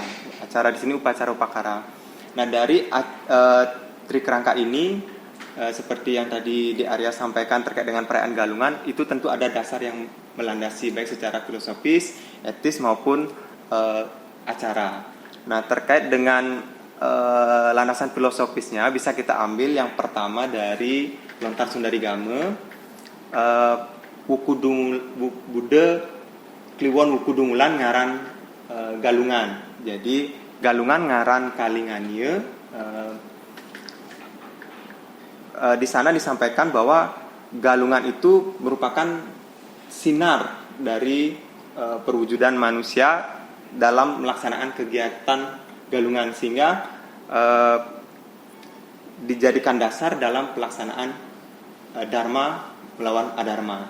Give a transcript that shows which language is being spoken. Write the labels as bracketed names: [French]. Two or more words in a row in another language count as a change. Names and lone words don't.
[Indonesian] Acara di sini upacara upakara. Nah, dari trikerangka ini seperti yang tadi Di Arya sampaikan terkait dengan perayaan Galungan, itu tentu ada dasar yang melandasi baik secara filosofis, etis maupun acara. Nah, terkait dengan landasan filosofisnya bisa kita ambil yang pertama dari Lontar Sundari Game, [Kawi] Buddha Kliwon Wukudungulan ngaran Galungan. Jadi Galungan ngaran Kalinganya. [Indonesian] Di sana disampaikan bahwa galungan itu merupakan sinar dari perwujudan manusia dalam melaksanakan kegiatan galungan, sehingga dijadikan dasar dalam pelaksanaan dharma melawan adharma.